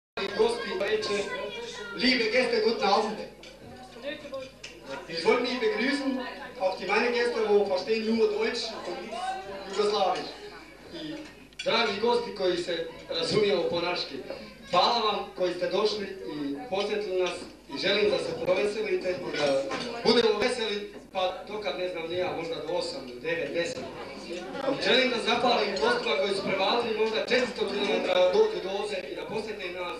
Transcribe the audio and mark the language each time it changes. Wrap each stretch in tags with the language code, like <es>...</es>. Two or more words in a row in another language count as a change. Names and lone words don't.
<sr>gosti,</sr> <de>welche liebe Gäste, guten Abend. Ich wollte mich begrüßen, auch die meine Gäste, die verstehen nur Deutsch und nicht Jugoslavisch.</de> <sr>I dragi gosti koji se razumijemo po naški, hvala vam koji ste došli i posjetili nas i želim da se proveselite, da budemo veseli, pa dokad ne znam ni ja, možda do 8, do 9, 10. Želim da zahvalim gostima koji su prevalili možda 400 km da dođu do ovdje i da posjete nas.</sr>